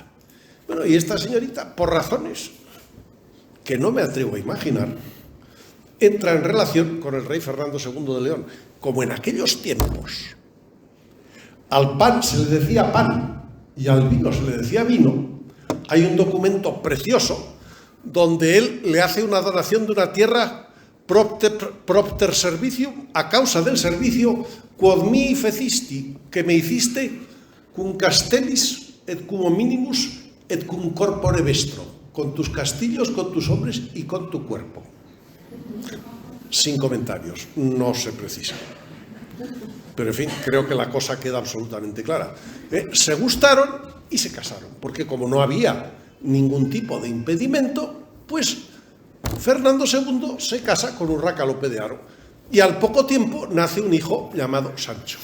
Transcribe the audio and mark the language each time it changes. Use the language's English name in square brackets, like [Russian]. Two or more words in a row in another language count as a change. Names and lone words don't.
[Spanish] Bueno, y esta señorita, por razones que no me atrevo a imaginar, entra en relación con el rey Fernando II de León. Como en aquellos tiempos al pan se le decía pan y al vino se le decía vino, hay un documento precioso donde él le hace una donación de una tierra [Latin] propter servicium, [Spanish] a causa del servicio [Latin] quod mi fecisti, [Spanish] que me hiciste [Latin] cum castellis et cum hominimus et cum corpore vestro, [Spanish] con tus castillos, con tus hombres y con tu cuerpo. Sin comentarios, no se precisa. Pero en fin, creo que la cosa queda absolutamente clara. Se gustaron y se casaron, porque como no había ningún tipo de impedimento, pues Fernando II se casa con Urraca Lope de Haro y al poco tiempo nace un hijo llamado Sancho.